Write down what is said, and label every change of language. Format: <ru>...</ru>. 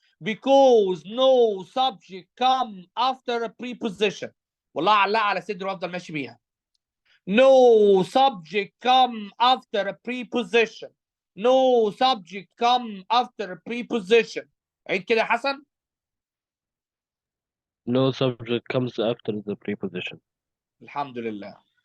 <en>Because no subject come after a preposition.</en> <ar>والله علقها على صدري وافضل ماشي بيها.</ar> <en>No subject come after a preposition. No subject come after a preposition.</en> <ar>عيد كده يا حسن.</ar> <en>No subject comes after the preposition.</en> <ar>الحمد لله.</ar>